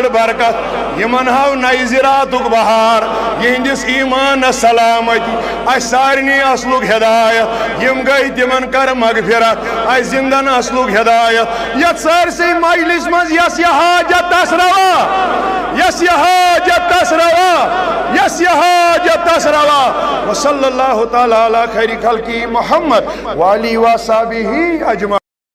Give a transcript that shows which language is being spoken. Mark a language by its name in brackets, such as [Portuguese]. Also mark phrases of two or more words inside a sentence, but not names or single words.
[Kashmiri] برکت یمن ہاو نئی زراعتک بہار یہندس ایمان سلامتی اس سارنی اصلک ہدایت یم گئی تمن کر مغفرت اس زندن اصلک ہدایت یت سارسی مجلس مز یس یہ حاجت تس روا یس یہ حاجت تس روا یس یہ حاجت تس روا [Arabic] وصلی اللہ تعالی علی خیر خلقی محمد وآلہ وصحبہ اجمعین